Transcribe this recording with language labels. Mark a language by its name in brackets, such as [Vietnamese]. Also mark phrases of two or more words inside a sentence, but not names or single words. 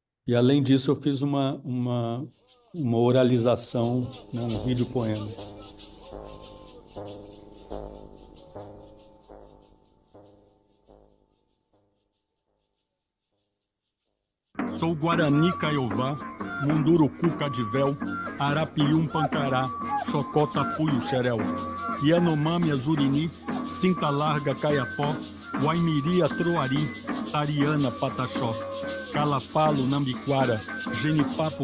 [Portuguese] E, além disso, eu fiz uma oralização, né, um vídeo poema. Sou Guarani Caiová, Munduruku Cadivel, Arapium Pancará, Xocotapuio Xerel, Yanomami Azurini, Cinta Larga Caiapó, Waimiri Atroari, Tariana Pataxó, Calapalo Nambiquara, Genipapo